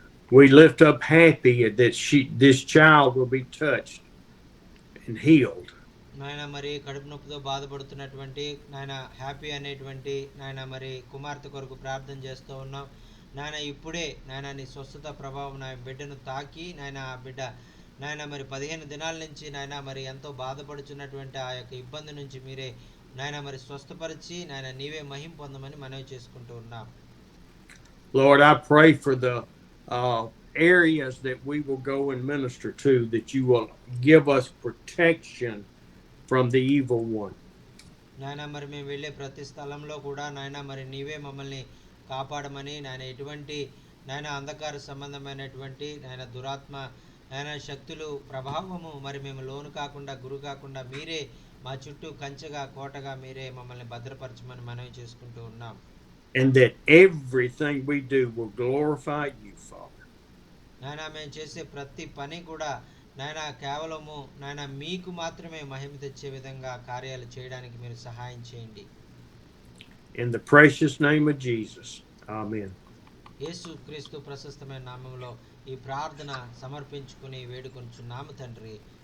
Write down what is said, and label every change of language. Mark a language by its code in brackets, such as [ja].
[en] We lift up Happy that this child will be touched and healed. [te] నాయన మరి కడుపు నొప్పితో బాధపడుతున్నటువంటి నాయన హ్యాపీ అనేటువంటి నాయన మరి కుమార్తె కొరకు ప్రార్థన చేస్తూ ఉన్నాం. నాయన ఇప్పుడే నాయన నీ స్వస్థత ప్రభావం నా బిడ్డను తాకి నాయన ఆ బిడ్డ నాయన మరి 15 దినాల నుంచి నాయన మరి ఎంతో బాధపడుచున్నటువంటి ఆ యొక్క ఇబ్బంది నుంచి మీరే నాయన మరి స్వస్థపరిచి నాయన నీవే మహిమ పొందమని మనవి చేసుకుంటూ ఉన్నాం. [en] Lord, I pray for the areas that we will go and minister to, that you will give us protection from the evil one. [te] నాయన మరి మేము వెళ్ళే ప్రతి స్థలంలో కూడా నాయన మరి నీవే మమ్మల్ని కాపాడమని నాయన ఎటువంటి నాయన అంధకార సంబంధమైనటువంటి నాయన దురాత్మ నాయన శక్తులు ప్రభావము మరి మేము లోను కాకుండా గురి కాకుండా మీరే మా చుట్టూ కంచెగా కోటగా మీరే మమ్మల్ని భద్రపరచమని మనవి చేసుకుంటూ ఉన్నాం. [en] And that everything we do will glorify you, Father. [te] నాయన మేము చేసే ప్రతి పని కూడా నాయన కేవలము నాయన మీకు మాత్రమే మహిమ తెచ్చే విధంగా కార్యాలు చేయడానికి మీరు సహాయం చేయండి. [en] In the precious name of Jesus. Amen. [te] యేసు క్రీస్తు ప్రశస్తమైన నామములో ఈ ప్రార్థన సమర్పించుకుని వేడుకొంచున్నాము తండ్రి.